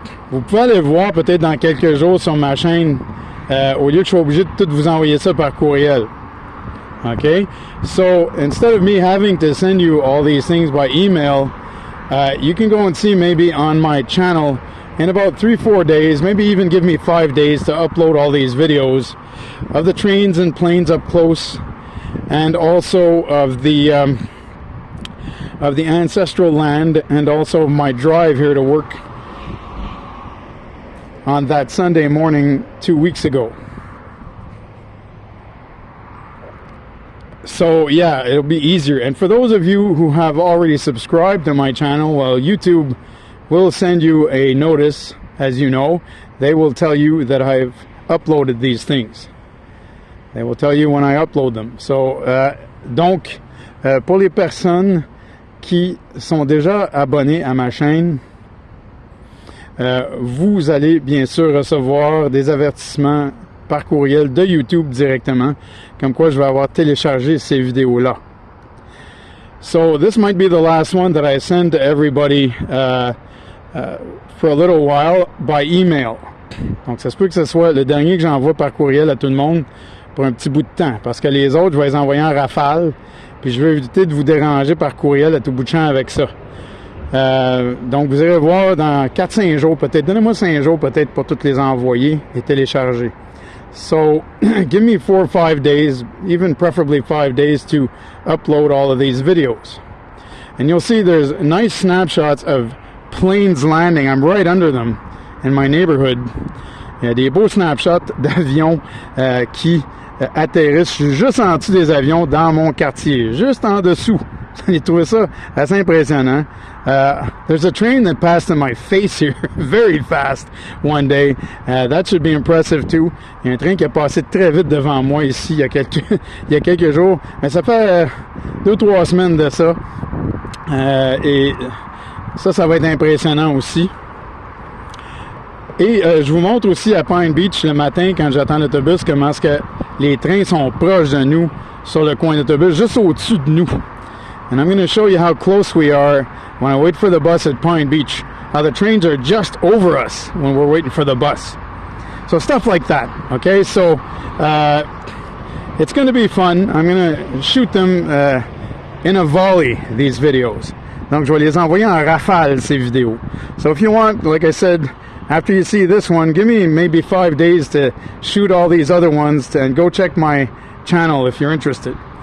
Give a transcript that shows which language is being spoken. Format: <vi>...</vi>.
<fr>Vous pouvez aller voir peut-être dans quelques jours sur ma chaîne, au lieu que je sois obligé de tout vous envoyer ça par courriel.</fr> <en>Okay, so instead of me having to send you all these things by email, you can go and see maybe on my channel in about 3-4 days, maybe even give me 5 days to upload all these videos of the trains and planes up close, and also of the ancestral land, and also my drive here to work on that Sunday morning 2 weeks ago. So yeah, it'll be easier. And for those of you who have already subscribed to my channel, well, YouTube will send you a notice, as you know. They will tell you that I've uploaded these things. They will tell you when I upload them.</en> <fr>So, donc, pour les personnes qui sont déjà abonnés à ma chaîne, vous allez bien sûr recevoir des avertissements par courriel de YouTube directement, comme quoi je vais avoir téléchargé ces vidéos-là.</fr> <en>So this might be the last one that I send to everybody for a little while by email.</en> <fr>Donc ça se peut que ce soit le dernier que j'envoie par courriel à tout le monde pour un petit bout de temps, parce que les autres, je vais les envoyer en rafale, puis je vais éviter de vous déranger par courriel à tout bout de champ avec ça. Donc vous irez voir dans 4-5 jours peut-être. Donnez-moi 5 jours peut-être pour toutes les envoyer et télécharger.</fr> <en>So give me 4 or 5 days, even preferably 5 days, to upload all of these videos. And you'll see there's nice snapshots of planes landing. I'm right under them in my neighborhood.</en> <fr>Il y a des beaux snapshots d'avions qui atterrissent. Je suis juste en dessous des avions dans mon quartier, juste en dessous. J'ai trouvé ça assez impressionnant.</fr> <en>There's a train that passed in my face here very fast one day. That should be impressive too.</en> <fr>Il y a un train qui a passé très vite devant moi ici il y a quelques jours. Mais ça fait 2-3 semaines de ça. Et ça va être impressionnant aussi. Et je vous montre aussi à Pine Beach le matin quand j'attends l'autobus comment est-ce que les trains sont proches de nous sur le coin d'autobus, juste au-dessus de nous.</fr> <en>And I'm going to show you how close we are when I wait for the bus at Pine Beach. How the trains are just over us when we're waiting for the bus. So stuff like that. Okay, so it's going to be fun. I'm going to shoot them in a volley, these videos.</en> <fr>Donc je vais les envoyer en rafale, ces vidéos.</fr> <en>So if you want, like I said, after you see this one, give me maybe 5 days to shoot all these other ones and go check my channel if you're interested.</en>